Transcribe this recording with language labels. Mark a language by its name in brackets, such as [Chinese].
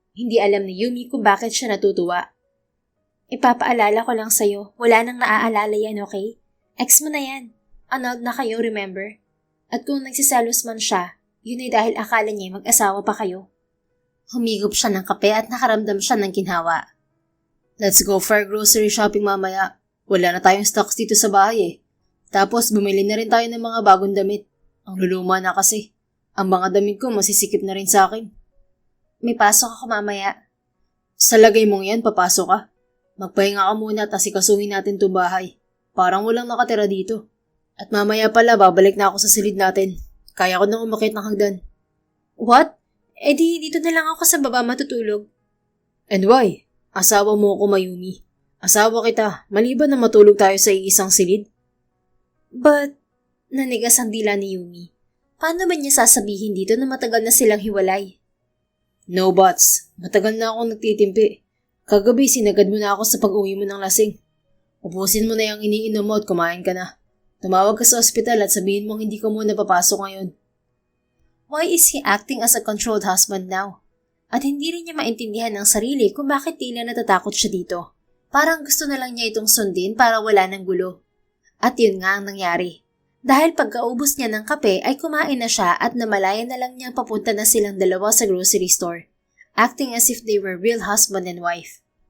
[Filipino] Hindi alam ni Yumi kung bakit siya natutuwa. Ipapaalala ko lang sa'yo, wala nang naaalala yan, okay? Ex mo na yan. Annulled na kayo, [English] remember? [Filipino] At kung nagsiselos man siya, yun ay dahil akala niya mag-asawa pa kayo. Humigop siya ng kape at nakaramdam siya ng ginhawa. [English] Let's go for grocery shopping mamaya. [Filipino] Wala na tayong stocks dito sa bahay eh. Tapos bumili na rin tayo ng mga bagong damit. Ang luluma na kasi. Ang mga damit ko masisikip na rin sa akin. May pasok ako mamaya. Sa lagay mong yan, papasok ka. Magpahinga ka muna at asikasuhin natin to bahay. Parang walang nakatira dito. At mamaya pala, babalik na ako sa silid natin. Kaya ko nang umakit ng hagdan. [English] What? [Filipino] Eh di, dito na lang ako sa baba matutulog. [English] And why? [Filipino] Asawa mo ako, Mayumi. Asawa kita, maliban na matulog tayo sa iisang silid. But, nanigas ang dila ni Yumi. Paano ba niya sasabihin dito na matagal na silang hiwalay? [English] No buts. [Filipino] Matagal na akong nagtitimpi. Kagabi, sinagad mo na ako sa pag-uwi mo ng lasing. Ubusin mo na yung iniinom mo at kumain ka na. Tumawag ka sa ospital at sabihin mong hindi ka muna papasok ngayon. [English] Why is he acting as a controlled husband now? [Filipino] At hindi rin niya maintindihan ng sarili kung bakit tila natatakot siya dito. Parang gusto na lang niya itong sundin para wala ng gulo. At yun nga ang nangyari. Dahil pagkaubos niya ng kape ay kumain na siya at namalayan na lang niyang papunta na silang dalawa sa grocery store, [English] acting as if they were real husband and wife.